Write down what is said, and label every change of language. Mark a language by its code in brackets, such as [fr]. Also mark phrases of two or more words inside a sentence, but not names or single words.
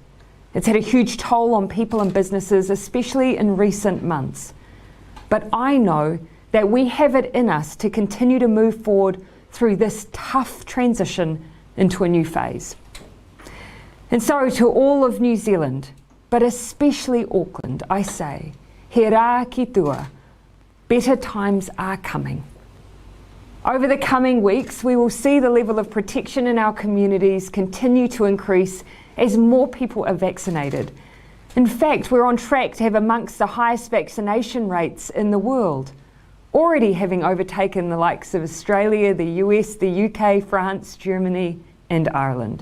[en] It's had a huge toll on people and businesses, especially in recent months. But I know that we have it in us to continue to move forward through this tough transition into a new phase. And so to all of New Zealand, but especially Auckland, I say, [mi] he rā ki tua, [en] better times are coming. Over the coming weeks, we will see the level of protection in our communities continue to increase as more people are vaccinated. In fact, we're on track to have amongst the highest vaccination rates in the world, already having overtaken the likes of Australia, the US, the UK, France, Germany, and Ireland.